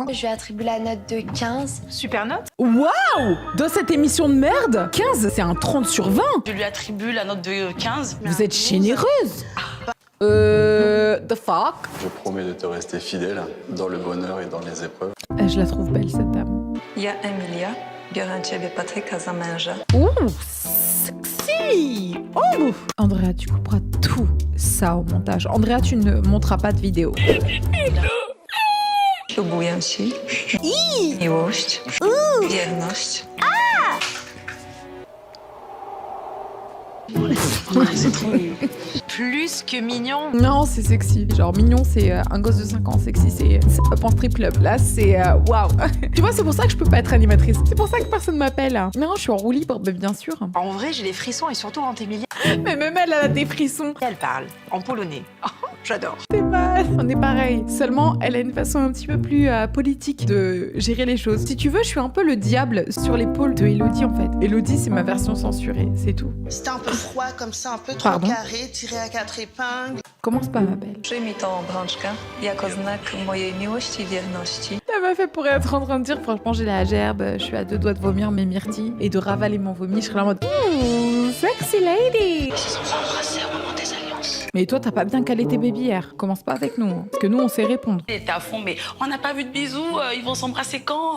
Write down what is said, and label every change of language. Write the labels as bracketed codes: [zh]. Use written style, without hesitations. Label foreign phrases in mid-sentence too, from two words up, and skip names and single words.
[fr] Je lui attribue la note de 15. Super note. Waouh! Dans cette émission de merde, 15, c'est un 30 sur 20. Je lui attribue la note de 15. Vous êtes généreuse. [en] The fuck? [fr] Je promets de te rester fidèle dans le bonheur et dans les épreuves. Je la trouve belle, cette dame. [pl] Ja, Emilia, biorę ciebie Patryka za męża. [fr] Ouh, sexy! Oh! Andrea, tu couperas tout ça au montage. Andrea, tu ne monteras pas de vidéo. [pl] Ślubuję ci miłość, wierność. [fr] C'est trop mignon. Plus que mignon. Non, c'est sexy. Genre, mignon, c'est un gosse de 5 ans. Sexy, c'est up en [en] strip club. [fr] Là, c'est waouh. Tu vois, c'est pour ça que je peux pas être animatrice. C'est pour ça que personne m'appelle. Non, je suis en roue libre, mais bien sûr. En vrai, j'ai des frissons et surtout quand Emilia, Mais même elle a des frissons. elle parle en polonais. Oh, j'adore. C'est mal. On est pareil. Seulement, elle a une façon un petit peu plus politique de gérer les choses. Si tu veux, je suis un peu le diable sur l'épaule de Elodie, en fait. Elodie, c'est ma version censurée. C'est tout. C'était un peu froid comme ça, un peu trop Pardon? carré, tiré à 4 épingles. Commence pas, ma belle. [pl] Przyjmij tą obrączkę jako znak mojej miłości i wierności. [fr] La La meuf, elle pourrait être en train de dire, franchement, j'ai la gerbe, je suis à 2 doigts de vomir mes myrtilles et de ravaler mon vomi. Je serais là en mode, ouh, [en] sexy lady. [fr] Mais toi, t'as pas bien calé tes bébés hier. Commence pas avec nous, hein. Parce que nous, on sait répondre. Il était à fond, mais on n'a pas vu de bisous, ils vont s'embrasser quand?